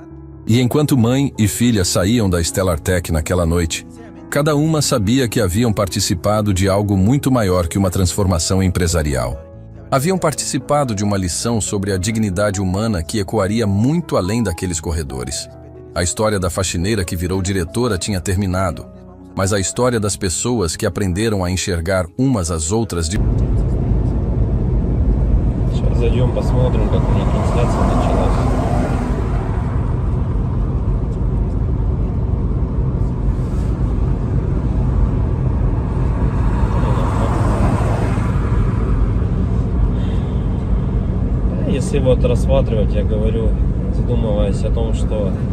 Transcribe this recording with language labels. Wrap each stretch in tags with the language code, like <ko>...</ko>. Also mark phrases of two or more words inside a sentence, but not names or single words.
<pt>E enquanto mãe e filha saíam da Stellar Tech naquela noite, cada uma sabia que haviam participado de algo muito maior que uma transformação empresarial. Haviam participado de uma lição sobre a dignidade humana que ecoaria muito além daqueles corredores. A história da faxineira que virou diretora tinha terminado, mas a história das pessoas que aprenderam a enxergar umas às outras de...</pt> <ru>Сейчас зайдем, посмотрим, как у них трансляция началась. Если вот рассматривать, я говорю, задумываясь о том, что</ru>